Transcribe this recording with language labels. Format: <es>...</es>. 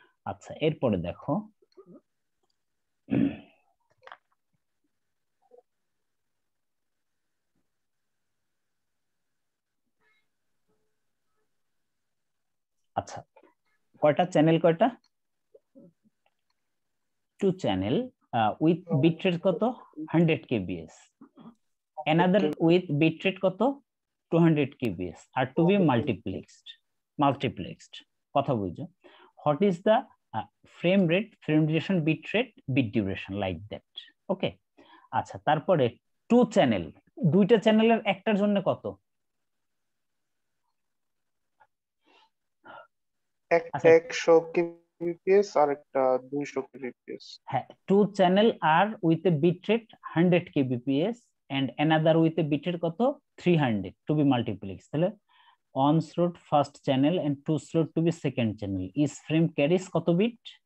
<bn>আচ্ছা এরপরে দেখো, আচ্ছা কয়টা চ্যানেল, কয়টা? 2 চ্যানেল উইথ বিট রেট কত?</bn> <en>100 kbs, another with bit rate</en> <bn>কত?</bn> <en>200 kbs are to be multiplexed।</en> <bn>কথা বুঝছো?</bn> <en>what is the frame rate, frame duration, bit duration, like that, okay?</en> <bn>আচ্ছা তারপরে 2 চ্যানেল, দুইটা চ্যানেলের একটার জন্য কত? একটা 100 kbps আর একটা 200 kbps। হ্যাঁ, 2 channel আর with a bit rate 100 kbps</bn> <en>and another with a bit rate</en> <bn>কত?</bn> <en>300 to be multiplexed।</en> <bn>তাহলে</bn> <en>on slot first channel and 2 slot to be second channel, each frame carries</en> <bn>কত bit?</bn>